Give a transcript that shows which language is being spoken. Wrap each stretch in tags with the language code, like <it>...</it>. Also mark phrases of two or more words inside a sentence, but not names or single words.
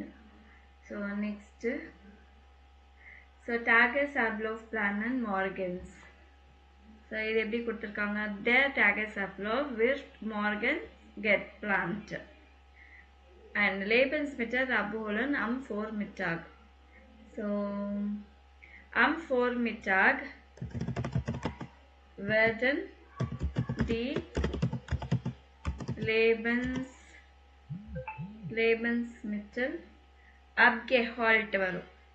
<en>so next, so</en> <de>Tages Ablauf planen morgens.</de> <ta>ஸோ இது எப்படி கொடுத்துருக்காங்க,</ta> <de>Der Tages Ablauf wird morgen geplant and Lebensmittel abholen am Vormittag. ஸோ am Vormittag werden die Lebensmittel abgeholt வரும்.</de>